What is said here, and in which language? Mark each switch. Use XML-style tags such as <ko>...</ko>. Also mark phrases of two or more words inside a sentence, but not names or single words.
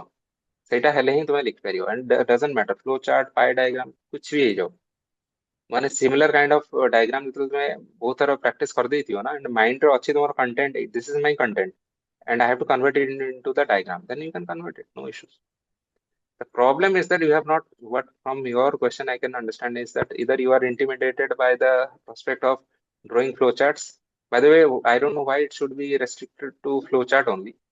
<or>ସେଇଟା ହେଲେ ହିଁ ତୁମେ ଲେଖିପାରିବ,</or> <en>and doesn't matter flow chart, pie diagram,</en> <hi>कुछ भी</hi> <or>ହେଇଯାଉ, ମାନେ</or> <en>similar kind of diagram</en> <or>ଯେତେବେଳେ ତୁମେ ବହୁତ ଥର practice କରିଦେଇଥିବ ନା,</or> <en>and mind</en> <or>ରେ ଅଛି ତୁମର</or> <en>content, this is my content and I have to convert it into the diagram, then you can convert it, no issues. The problem is that you have not, what from your question I can understand is that either you are intimidated by the prospect of drawing flowcharts. By the way, I don't know why it should be restricted to flowchart only.</en>